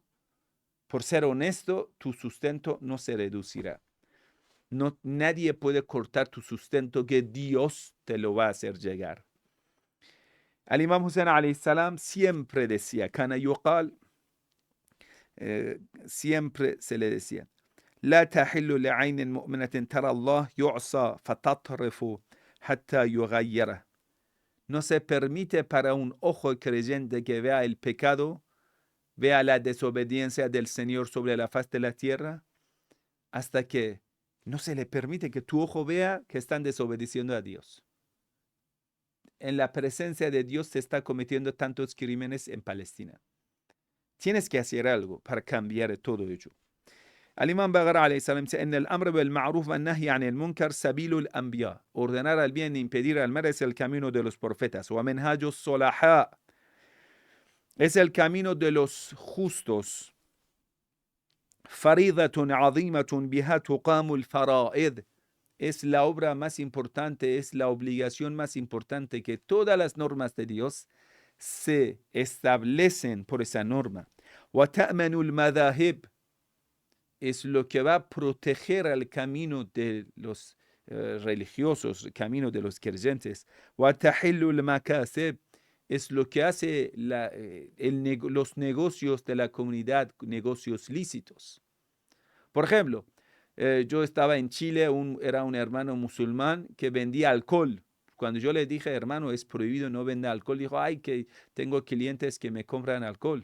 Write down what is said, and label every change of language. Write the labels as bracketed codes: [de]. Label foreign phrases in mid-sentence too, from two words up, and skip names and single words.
[es] Por ser honesto, tu sustento no se reducirá. No, nadie puede cortar tu sustento que Dios te lo va a hacer llegar. Al Imam Hussein [ar] عليه السلام [es] siempre decía, [ar] كان يقال, [es] siempre se le decía, [ar] لا تحل لعين مؤمنة ترى الله يعصى فتطرف حتى يغيره. [es] No se permite para un ojo creyente que vea el pecado, vea la desobediencia del Señor sobre la faz de la tierra, hasta que no se le permite que tu ojo vea que están desobedeciendo a Dios. En la presencia de Dios se está cometiendo tantos crímenes en Palestina. Tienes que hacer algo para cambiar todo ello. Al-Imam Bagara [ar] عليه السلام [es] dice, en el [ar] أمر بالمعروف ونهي عن المنكر سبيل الأنبياء. [es] Ordenar al bien e impedir al mal es el camino de los profetas. [ar] ومنهاج الصلحاء. [es] Es el camino de los justos. [ar] فريضة عظيمة بها تقام الفرائض. [es] Es la obra más importante, es la obligación más importante, que todas las normas de Dios se establecen por esa norma. [ar] وتأمن المذاهب. [es] Es lo que va a proteger al camino de los religiosos, el camino de los creyentes. [ar] وَتَحِلُّ الْمَكَاسِبِ [es] es lo que hace los negocios de la comunidad, negocios lícitos. Por ejemplo, yo estaba en Chile, era un hermano musulmán que vendía alcohol. Cuando yo le dije, hermano, es prohibido, no venda alcohol, dijo, ay, que tengo clientes que me compran alcohol.